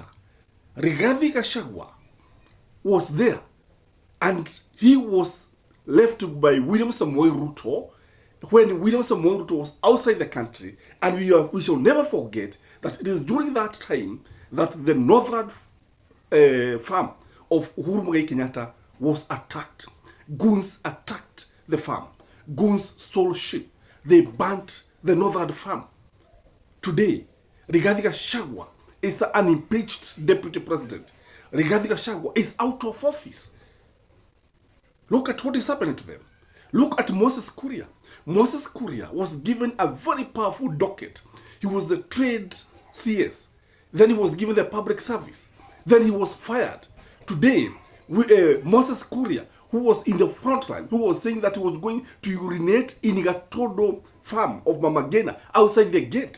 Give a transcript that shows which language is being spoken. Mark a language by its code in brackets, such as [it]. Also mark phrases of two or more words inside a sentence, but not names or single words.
[en] Rigathi Gachagua was there, and he was left by William Samoei Ruto when William Samoei Ruto was outside the country, and we shall never forget that it is during that time that the northern farm of Uhuru Muigai Kenyatta was attacked. Goons attacked the farm. Goons stole sheep. They burnt the northern farm. Today, Rigathi Gachagua is an unimpeached deputy president. Rigathi Gachagua is out of office. Look at what is happening to them. Look at Moses Kuria. Moses Kuria was given a very powerful docket. He was the trade CS. Then he was given the public service. Then he was fired. Today, Moses Kuria, who was in the front line, who was saying that he was going to urinate in Gatodo farm of Mamagena outside the gate.